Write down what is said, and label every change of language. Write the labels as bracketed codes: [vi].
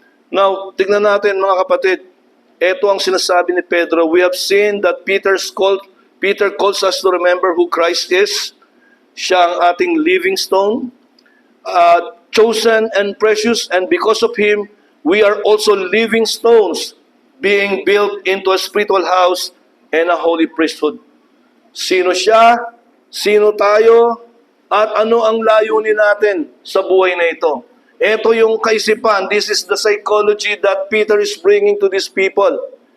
[tl] Now, tignan natin mga kapatid, ito ang sinasabi ni Pedro. [en] We have seen that Peter calls us to remember who Christ is. [tl] Siya ang ating [en] living stone, chosen and precious, and because of Him, we are also living stones, being built into a spiritual house and a holy priesthood. [tl] Sino siya? Sino tayo? At ano ang layunin natin sa buhay na ito? Ito yung kaisipan. [en] This is the psychology that Peter is bringing to these people.